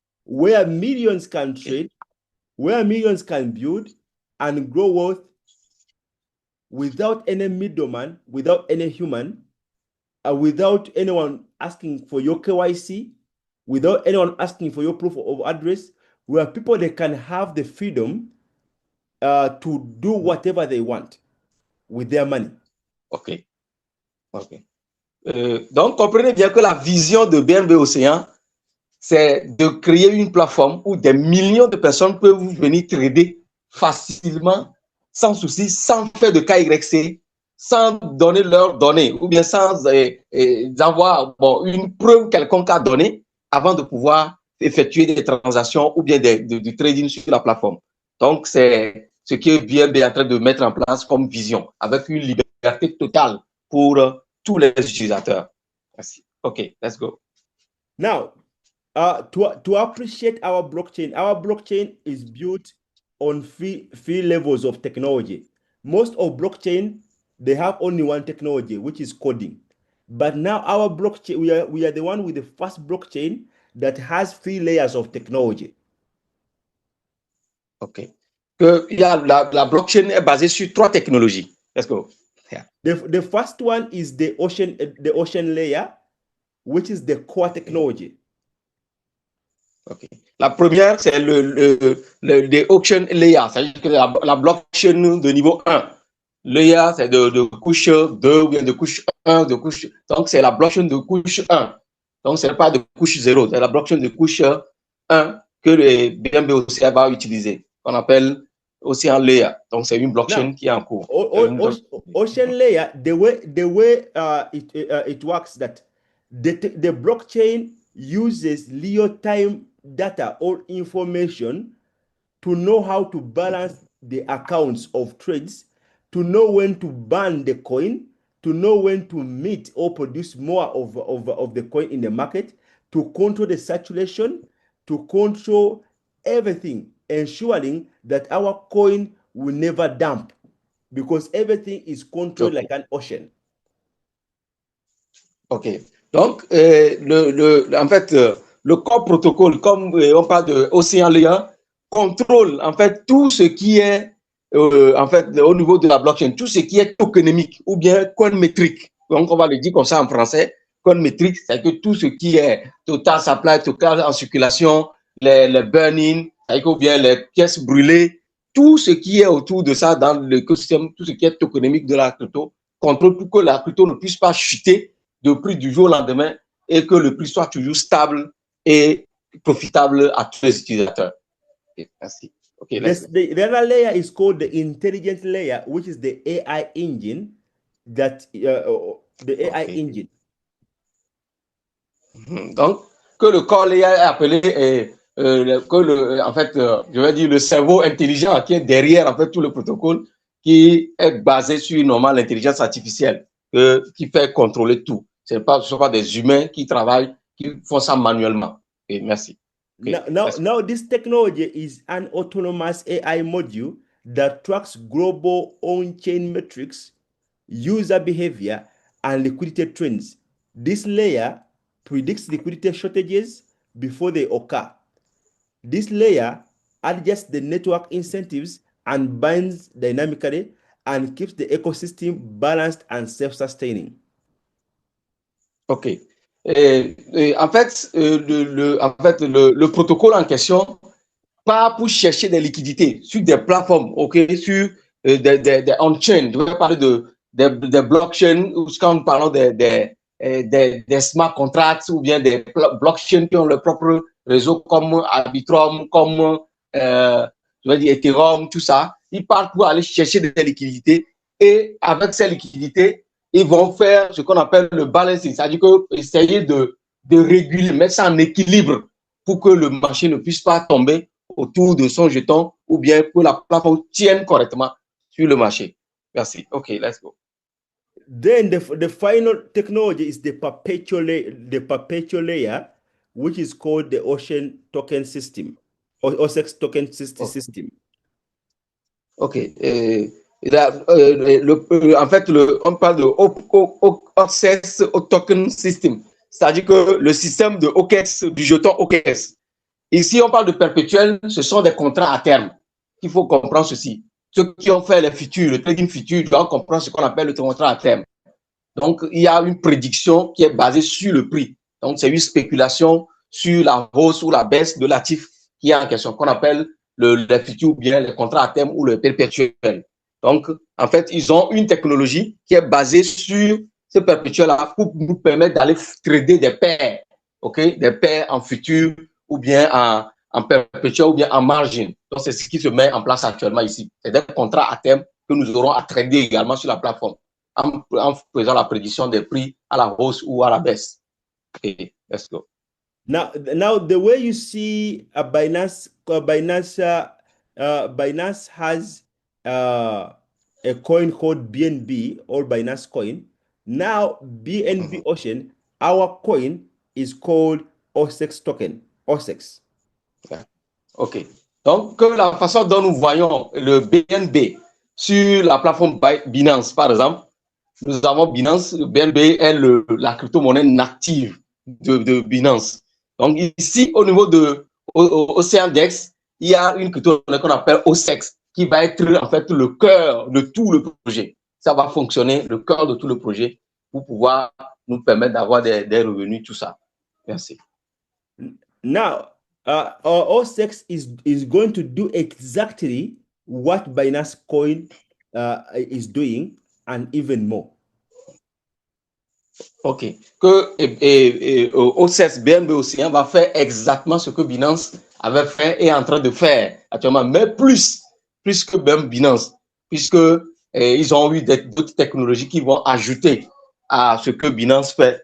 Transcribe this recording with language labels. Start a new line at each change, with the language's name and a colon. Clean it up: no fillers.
English: where millions can trade, where millions can build and grow wealth without any middleman, without any human, without anyone asking for your KYC, without anyone asking for your proof of address, where people they can have the freedom to do whatever they want with their money. OK. OK.
French: Donc, comprenez bien que la vision de BNB Océan, c'est de créer une plateforme où des millions de personnes peuvent venir trader facilement, sans souci, sans faire de KYC, sans donner leurs données, ou bien sans avoir une preuve quelconque à donner avant de pouvoir effectuer des transactions ou bien du trading sur la plateforme. Donc, c'est ce que BNB est en train de mettre en place comme vision, avec une liberté totale pour tous les utilisateurs. Merci.
English: OK, let's go. Now, to appreciate our blockchain is built on three levels of technology. Most of blockchain, they have only one technology, which is coding. But now our blockchain, we are the one with the first blockchain that has 3 layers of technology. OK.
French: La blockchain est basée sur 3 technologies.
English: Let's go. Yeah. The first one is the ocean layer, which is the core technology. Okay.
French: La première, c'est le ocean layer, c'est-à-dire que la blockchain de niveau 1. Layer, c'est de couche 2 ou bien de couche 1, donc c'est la blockchain de couche 1. Donc, ce n'est pas de couche 0, c'est la blockchain de couche 1 que le BNB Océan va utiliser, qu'on appelle Ocean Layer. Donc, c'est une blockchain qui est en cours.
English: Ocean Layer, the way it works, that the blockchain uses real-time data or information to know how to balance the accounts of trades, to know when to ban the coin, to know when to meet or produce more of the coin in the market, to control the saturation, to control everything, ensuring that our coin will never dump, because everything is controlled like an ocean. OK.
French: Donc, en fait, le core protocole, comme on parle de Ocean Layer, contrôle en fait tout ce qui est en fait au niveau de la blockchain, tout ce qui est tokenomique ou bien coin métrique. Donc, on va le dire comme ça en français. Coin métrique, c'est que tout ce qui est total supply, total en circulation, les burn-in, ou bien les pièces brûlées, tout ce qui est autour de ça dans l'écosystème, tout ce qui est tokenomique de la crypto, contrôle pour que la crypto ne puisse pas chuter de prix du jour au lendemain et que le prix soit toujours stable et profitable à tous les utilisateurs. Okay, merci. Okay,
English: the other layer is called the intelligent layer, which is the AI engine that the AI engine.
French: Donc, que le core layer est appelé en fait, je vais dire le cerveau intelligent qui est derrière en fait tout le protocole, qui est basé sur normal l'intelligence artificielle qui fait contrôler tout. Ce ne sont pas des humains qui travaillent, qui font ça manuellement. Okay, merci.
English: Okay, now this technology is an autonomous AI module that tracks global on-chain metrics, user behavior, and liquidity trends. This layer predicts liquidity shortages before they occur. This layer adjusts the network incentives and binds dynamically and keeps the ecosystem balanced and self-sustaining. OK.
French: En fait, le protocole en question part pour chercher des liquidités sur des plateformes, OK, sur des on-chain. Je vais parler des blockchains, ou quand nous parlons des smart contracts ou bien des blockchains qui ont leur propre réseau comme Arbitrum, comme je vais dire Ethereum, tout ça. Ils partent pour aller chercher des liquidités et avec ces liquidités, ils vont faire ce qu'on appelle le balancing, c'est-à-dire essayer de réguler, mettre ça en équilibre pour que le marché ne puisse pas tomber autour de son jeton ou bien que la plateforme tienne correctement sur le marché. Merci.
English: OK, let's go. Then the final technology is the perpetual layer, which is called the Ocean Token System, or OSEX Token System. OK.
French: En fait, on parle de OSEX Token System, c'est-à-dire que le système de OKEX, du jeton OKEX. Ici, on parle de perpétuel, ce sont des contrats à terme. Il faut comprendre ceci. Ceux qui ont fait les futurs, le trading futur, doivent comprendre ce qu'on appelle le contrat à terme. Donc, il y a une prédiction qui est basée sur le prix. Donc, c'est une spéculation sur la hausse ou la baisse de l'actif qui est en question, qu'on appelle les futurs ou bien les contrats à terme ou le perpétuel. Donc, en fait, ils ont une technologie qui est basée sur ce perpétuel-là pour nous permettre d'aller trader des paires, ok, des paires en futur ou bien en perpétuel ou bien en margin. Donc, c'est ce qui se met en place actuellement ici. C'est des contrats à terme que nous aurons à trader également sur la plateforme en faisant la prédiction des prix à la hausse ou à la baisse.
English: Okay, let's go. Now, the way you see Binance has a coin called BNB or Binance Coin. Now, BNB Ocean, our coin is called OSEX token. OSEX. OK.
French: Donc, la façon dont nous voyons le BNB sur la plateforme Binance, par exemple, nous avons Binance. Le BNB est la crypto-monnaie native de Binance. Donc, ici, au niveau de Oceandex, il y a une crypto-monnaie qu'on appelle OSEX qui va être en fait le cœur de tout le projet. Ça va fonctionner, le cœur de tout le projet, pour pouvoir nous permettre d'avoir des revenus, tout ça. Merci.
English: Now, OSEX is going to do exactly what Binance Coin is doing and even more. OK.
French: Que OSEX BNB Océan va faire exactement ce que Binance avait fait et est en train de faire actuellement, mais plus que même Binance, puisque ils ont eu d'autres technologies qui vont ajouter à ce que Binance fait.